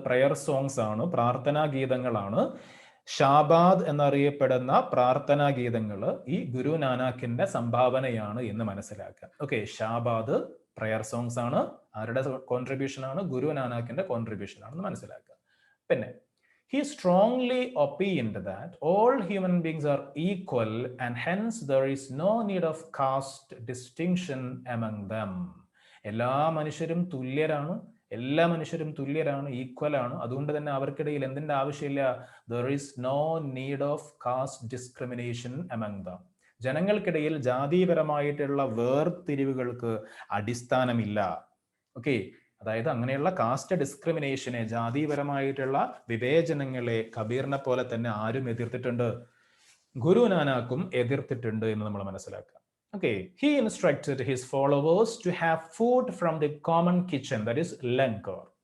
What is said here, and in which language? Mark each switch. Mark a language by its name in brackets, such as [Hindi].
[Malayalam] Prayer songs ആണ്, പ്രാർത്ഥനാ ഗീതങ്ങളാണ്. ഷാബാദ് എന്നറിയപ്പെടുന്ന പ്രാർത്ഥനാ ഗീതങ്ങൾ ഈ ഗുരു നാനാക്കിന്റെ സംഭാവനയാണ് എന്ന് മനസ്സിലാക്കുക. ഓക്കെ, ഷാബാദ് പ്രയർ സോങ്സ് ആണ്, ആരുടെ കോൺട്രിബ്യൂഷൻ ആണ്? ഗുരു നാനാക്കിന്റെ കോൺട്രിബ്യൂഷൻ ആണെന്ന് മനസ്സിലാക്കുക. [English] പിന്നെ he strongly opined that all human beings are equal and hence there is no need of caste distinction among them. [Malayalam] എല്ലാ മനുഷ്യരും തുല്യരാണ്, എല്ലാ മനുഷ്യരും തുല്യരാണ്, ഈക്വൽ ആണ്. അതുകൊണ്ട് തന്നെ അവർക്കിടയിൽ എന്തിന്റെ ആവശ്യമില്ല? [English] there is no need of caste discrimination among them. [Malayalam] ജനങ്ങൾക്കിടയിൽ ജാതിപരമായിട്ടുള്ള വേർതിരിവുകൾക്ക് അടിസ്ഥാനമില്ല. ഓക്കെ, അതായത് അങ്ങനെയുള്ള കാസ്റ്റ് ഡിസ്ക്രിമിനേഷനെ, ജാതിപരമായിട്ടുള്ള വിവേചനങ്ങളെ കബീറിനെ പോലെ തന്നെ ആരും എതിർത്തിട്ടുണ്ട്? ഗുരു നാനാക്കും എതിർത്തിട്ടുണ്ട് എന്ന് നമ്മൾ മനസ്സിലാക്കുക. Okay, [English] He instructed his followers to have food from the common kitchen, that is langar.